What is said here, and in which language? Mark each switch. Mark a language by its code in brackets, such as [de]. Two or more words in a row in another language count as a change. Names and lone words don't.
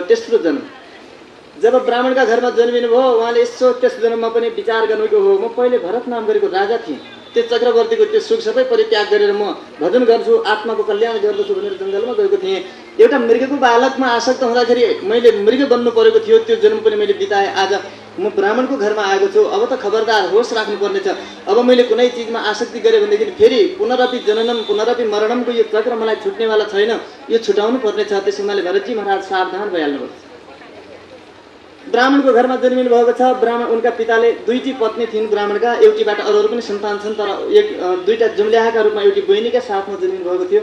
[ne] तेस्रो जन्म जब ब्राह्मणका घरमा जन्मिनु भयो उहाँले यसो त्यस जन्ममा पनि विचार गर्नुभयो हो म पहिले भरत नाम गरेको राजा थिएँ, त्यो चक्रवर्तीको त्यो सुख सबै परित्याग गरेर म भजन गर्छु, आत्माको कल्याण गर्दछु भनेर जङ्गलमा गएको थिएँ। एउटा मृगको बालकमा आसक्त हुँदाखेरि मैले मृग बन्नु परेको थियो, त्यो जन्म पनि मैले बिताएँ। आज म ब्राह्मणको घरमा आएको छु, अब त खबरदार होस राख्नुपर्ने छ। अब मैले कुनै चिजमा आसक्ति गरेँ भनेदेखि फेरि [sa] पुनरपि जननम पुनरपि मरणमको [ne] यो चक्र मलाई छुट्नेवाला छैन, यो छुटाउनु पर्ने छ। त्यसो हुनाले भरतजी महाराज सावधान भइहाल्नुभयो। ब्राह्मणको घरमा जन्मिनु भएको छ। ब्राह्मण उनका पिताले दुईटी पत्नी थिइन् ब्राह्मणका, एउटीबाट अरू पनि सन्तान छन्, तर दुईटा जुम्ल्याहाका रूपमा एउटी बहिनीका साथमा जन्मिनु भएको थियो।